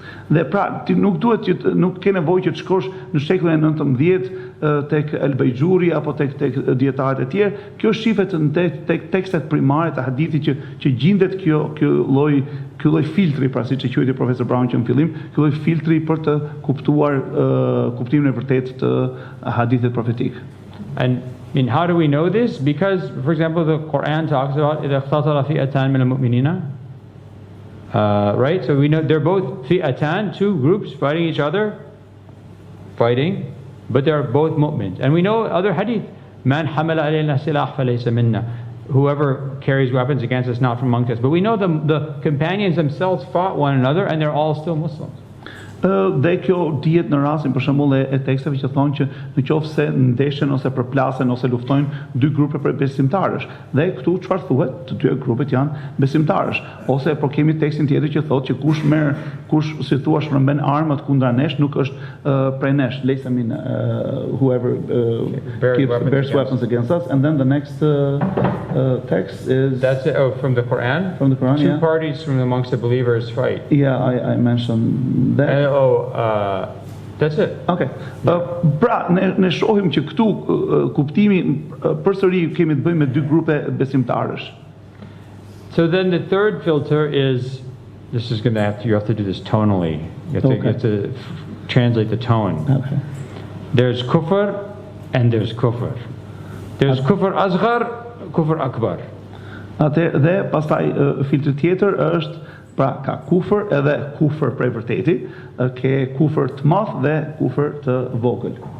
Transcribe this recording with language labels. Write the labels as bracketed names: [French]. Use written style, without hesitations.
[Albanian] Dhe pra, ti nuk duhet që nuk ke nevojë që të shkosh në shekullin e 19 tek al-Bayjuri apo tek dietarët e tjerë. Kjo shihet tek tekstet primare të hadithit që gjendet ky lloj filtri, pra siç e quajti profesor Brown që në fillim, ky lloj filtri për të kuptuar kuptimin e vërtetë të hadithit profetik. [English] And I mean, how do we know this? Because, for example, the Quran talks about [Arabic] إِذَا اخْتَصَرَ فِئَتَانْ مِنَ الْمُؤْمِنِينَ. [English] Right? So we know they're both fi'atan, two groups fighting each other, but they're both mu'mins. And we know other hadith, [Arabic] man hamala alayna silah falaysa minna. [English] Whoever carries weapons against us, not from amongst us. But we know the companions themselves fought one another and they're all still Muslims. [Albanian] Dhe kjo dihet në rastin për shembull e teksteve që thonë që në qoftë se ndeshen ose përplasen ose luftojnë dy grupe për besimtarësh. Dhe këtu çfarë thuhet? Të dy grupet janë besimtarësh. Ose po kemi tekstin tjetër që thotë që kush si thua shpërmben armat kundra nesh nuk është prej nesh. [English] Laysa min whoever bears weapons against us. And then the next text is that's it. Oh, from the Quran. From the Quran. Two parties from amongst the believers fight. Yeah, I mentioned that. That's it. Okay. [Albanian] Pra, ne shohim që këtu kuptimi përsëri kemi të bëjmë me dy grupe besimtarësh. [English] So then the third filter is, this is going to you have to do this tonally. You have to translate the tone. Okay. There's kufr and there's kufr. There's kufr asghar, kufr akbar. [Albanian] Dhe pastaj filtri tjetër është, pra ka kufër edhe kufër prej vërteti, ke kufër të madh dhe kufër të vogël.